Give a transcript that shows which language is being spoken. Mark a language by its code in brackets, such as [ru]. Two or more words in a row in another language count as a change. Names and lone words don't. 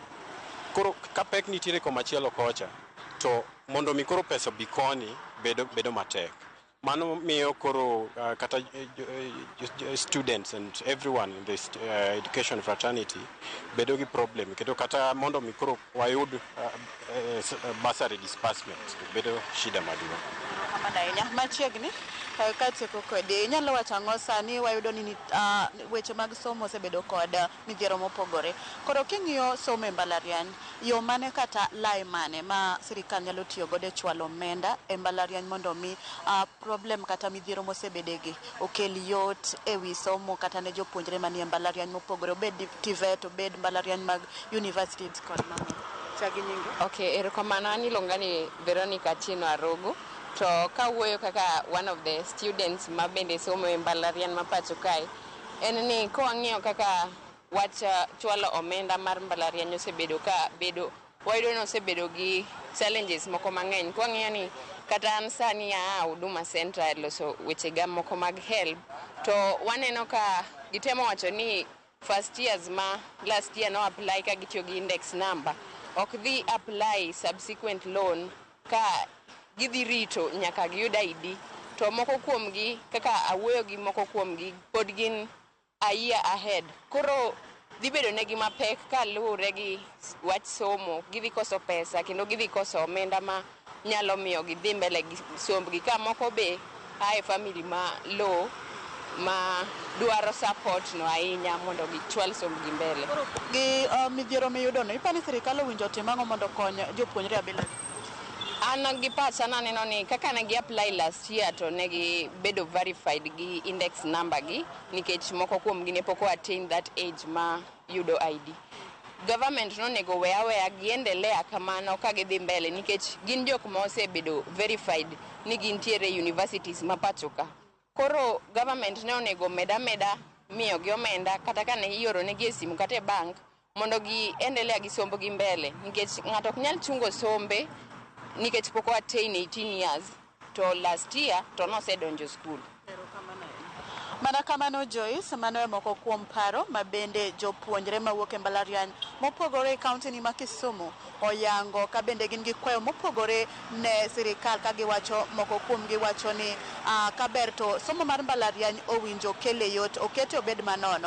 [luo] Koro ka pek nitiere komachielo kocha to mondo mi koro pesa bi koni bedo matek. Mano miyo koro kata [en] students and everyone in this education fraternity [luo] bedo gi problem kendo kata mondo mi koro wayud [en] bursary disbursement [luo] bedo shida maduong'. Kamano ahinya machiegni katieko kode inyalo wacho ang'o sani wayudo ni weche mag somo osebedo kod midhiero mopogore. Koro king'iyo somo e mbalariany, yo mane kata lai mane ma sirikal nyalo tiyo godo e chwalo omenda e mbalariany mondo mi problem kata midhiero mosebedegi okel yot e wi somo kata ne jopuonjre manie mbalariany mopogore, obed TVET, obed mbalariany mag universities kod mamoko. Chagi nyingi? Okay, erokamano, an iluonga ni Veronica Chino Arogo. To kawuoyo kaka [en] one of the students [luo] ma bende somo e mbalariany ma pacho kae, en ni kawang'iyo kaka wach chwalo omenda mar mbalariany osebedo ka bedo, wayudo ni osebedo gi challenges moko mang'eny. Kwang'iyo ni kata an sani Huduma Center loso weche ga moko mag help, to waneno ka gitemo wacho ni [en] first years [luo] ma [en] last year [luo] no apply ka gitiyo gi [en] index number, [luo] ok dhi [en] apply subsequent loan [luo] ka gidhi rito nyaka giyud ID. To moko kuomgi kaka awuoyo gi moko kuomgi pod gin [en] a year ahead. [luo] Koro dhi bedo negi mapek ka luwore gi wach somo, gidhi koso pesa kendo gidhi koso omenda ma nyalo miyo gidhi mbele gi sombgi, ka moko be ae family ma low ma dwaro support no ahinya mondo gichwal sombgi mbele. Koro gi midhiero miyudo no, ipani sirikal owinjo tim ang'o mondo kony jopuonjre abila? An gi pacha naneno ni kaka ne gi [en] apply last year [luo] to ne gi bedo verified gi [en] index number [luo] gi nikech moko kuom gi ne pok [en] attain that age [luo] ma yudo ID. Government no nego weya giendelea kamano ka gidhi mbele nikech gin jok ma osebedo verified ni gintiere universities ma pacho ka. Koro government ne onego meda miyo gi omenda kata ka ne ioro ne gi e simu kata e bank mondo gi endelea gi sombo gi mbele nikech ng'ato ok nyal chungo sombe nikech pok watain 18 years to last year to nosedonjo skul. Mana kamano Joyce, mano e moko kuom paro mabende jopuonjre mawuok e mbalariany mopogore e kaunti ni ma Kisumu oyango ka bende gin gi kwayo mopogore ne sirikal ka giwacho moko kuom giwacho ni kaber to somo mar mbalariany owinjo kele yot okete obed manono.